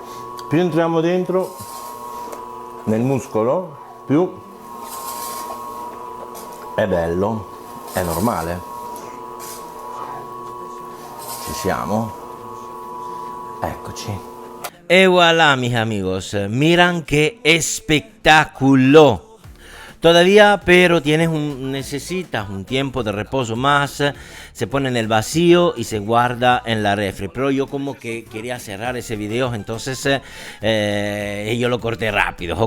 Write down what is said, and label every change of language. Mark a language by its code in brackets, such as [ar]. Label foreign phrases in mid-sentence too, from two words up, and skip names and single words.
[it] Più entriamo dentro nel muscolo, più è bello, è normale. Ci siamo? Eccoci. E voilà, [es] mis amigos, miran qué espectáculo. Todavía, pero necesitas un tiempo de reposo más. Se pone en el vacío y se guarda en la refri. Pero yo como que quería cerrar ese video, entonces yo lo corté rápido, ¿ok?